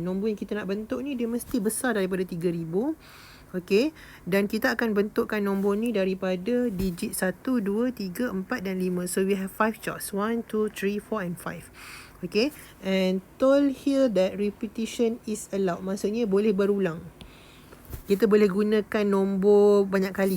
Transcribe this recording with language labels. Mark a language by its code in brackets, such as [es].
[ms] Nombor yang kita nak bentuk ni dia mesti besar daripada 3000. Okey, dan kita akan bentukkan nombor ni daripada digit 1, 2, 3, 4 dan 5. [en] So we have 5 choice, 1, 2, 3, 4 and 5. Okay, and told here that repetition is allowed. [ms] Maksudnya boleh berulang. Kita boleh gunakan nombor banyak kali.